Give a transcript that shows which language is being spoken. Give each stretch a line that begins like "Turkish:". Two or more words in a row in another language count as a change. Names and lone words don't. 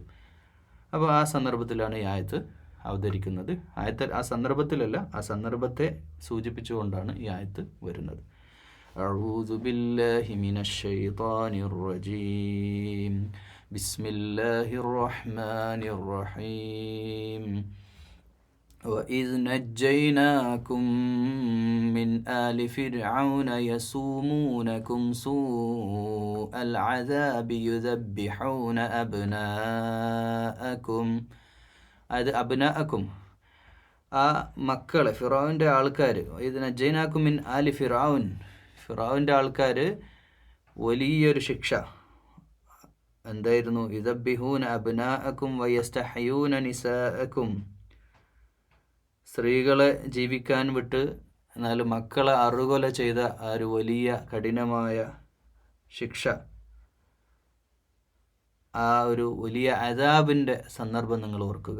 Malayalam: അപ്പോൾ ആ സന്ദർഭത്തിലാണ് ഈ ആയത്ത് അവതരിക്കുന്നത്. ആ സന്ദർഭത്തിലല്ല, ആ സന്ദർഭത്തെ സൂചിപ്പിച്ചുകൊണ്ടാണ് ഈ ആയത്ത് വരുന്നത്.
Arabic: أعوذ بالله من الشيطان الرجيم. بسم الله الرحمن الرحيم. وَإِذْ نَجَّيْنَاكُمْ مِنْ آلِ فِرْعَوْنَ يَسُومُونَكُمْ سُوءَ الْعَذَابِ يُذَبِّحُونَ أَبْنَاءَكُمْ,
Malayalam: അതായത് അബ്നാഅക്കും, ആ മക്കളെ ഫിറോവിൻ്റെ ആൾക്കാർ, ഇത്
Arabic: نجيناكم من آل
Malayalam: ഫിറോവിൻ്റെ ആൾക്കാർ വലിയൊരു ശിക്ഷ എന്തായിരുന്നു?
Arabic: يذبحون أبناءكم ويستحيون نساءكم,
Malayalam: സ്ത്രീകളെ ജീവിക്കാൻ വിട്ട് എന്നാൽ മക്കളെ അറുകൊല ചെയ്ത ആ ഒരു വലിയ കഠിനമായ ശിക്ഷ, ആ ഒരു വലിയ അദാബിൻ്റെ സന്ദർഭം നിങ്ങൾ ഓർക്കുക.